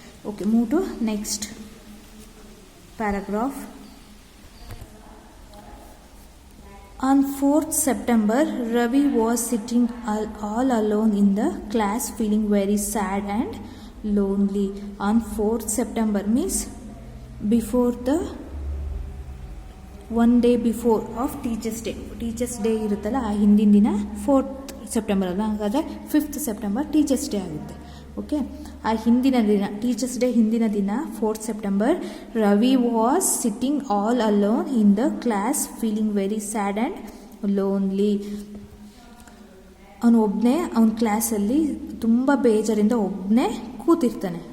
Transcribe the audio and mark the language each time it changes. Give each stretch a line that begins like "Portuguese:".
English: Okay, move to next paragraph. On 4th September, Ravi was sitting all alone in the class feeling very sad and lonely. On 4th September means before the one day before of Teachers Day.
Kannada: Teachers Day ಇರುತ್ತಲ್ಲ, ಆ ಹಿಂದಿನ ದಿನ 4th September ಅಲ್ಲ, ಹಾಗಾದರೆ 5th September Teachers Day ಆಗುತ್ತೆ.
English: okay,
Kannada: ಆ ಹಿಂದಿನ ದಿನ ಟೀಚರ್ಸ್ ಡೇ ಹಿಂದಿನ ದಿನ
English: 4th September, Ravi was sitting all alone in the class feeling very sad and lonely.
Kannada: ಅವನು ಒಬ್ಬನೇ ಅವನ ಕ್ಲಾಸಲ್ಲಿ ತುಂಬ ಬೇಜಾರಿಂದ ಒಬ್ಬನೇ ಕೂತಿರ್ತಾನೆ.